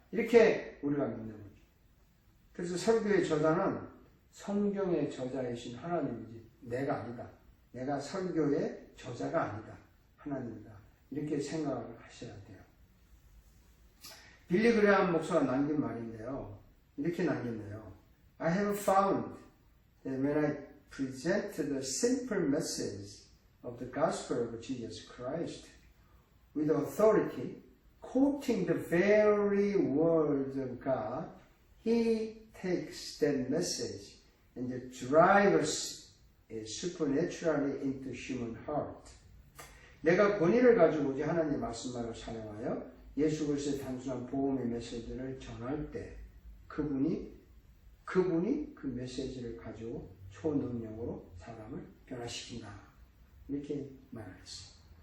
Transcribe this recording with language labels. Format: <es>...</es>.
<ko>이렇게 우리가 믿는 거죠. 그래서 설교의 저자는 성경의 저자이신 하나님이지 내가 아니다. 내가 설교의 저자가 아니다. 하나님이다. 이렇게 생각을 하셔야 돼요. 빌리 그레함 목사가 남긴 말인데요. 이렇게 남겼네요.</ko> <en>I have found that when I present the simple message of the gospel of Jesus Christ with authority, quoting the very words of God, He takes that message and drives it supernaturally into human heart.</en> <ko>내가 권위를 가지고 오직 하나님 말씀만을 사용하여 예수 그리스도의 단순한 복음의 메시지를 전할 때 그분이 그 메시지를 가지고 초능력으로 사람을 변화시킨다. 이렇게 말했어요.</ko>